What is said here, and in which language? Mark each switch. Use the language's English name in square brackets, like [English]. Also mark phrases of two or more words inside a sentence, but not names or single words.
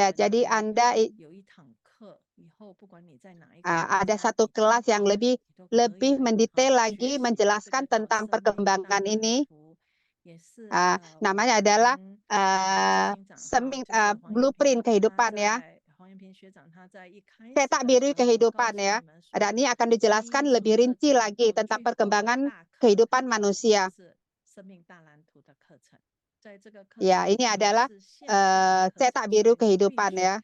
[Indonesian] ya [Chinese] 的 [Indonesian] jadi [Chinese] 能力， [Indonesian] Anda [Chinese] 有一堂课，以后不管你在哪一个国 [Indonesian] ada [Chinese] 家， [Indonesian] satu [Chinese] 你听 [Indonesian] kelas [Chinese] 到 [Indonesian] yang lebih [Chinese] 你都可以 [Indonesian] lebih [Chinese] 来 [Indonesian] mendetail [Chinese] 学 [Indonesian] lagi [Chinese] 习。这 [Indonesian] menjelaskan [Chinese] 个叫 [Indonesian] tentang [Chinese] 生命大 [Indonesian] perkembangan [Chinese] 蓝 [Indonesian] ini. [Chinese] 图，也是 [Indonesian] Namanya [Chinese] 我 [Indonesian] adalah [Chinese] 们执行长 seming 就是黄永平 [Indonesian] blueprint [Chinese] 他 [Indonesian] kehidupan ya. [Chinese] 在 [Indonesian] cetak biru kehidupan ya. Dan ini akan dijelaskan lebih rinci lagi tentang perkembangan kehidupan manusia. Ya, ini adalah cetak biru kehidupan ya.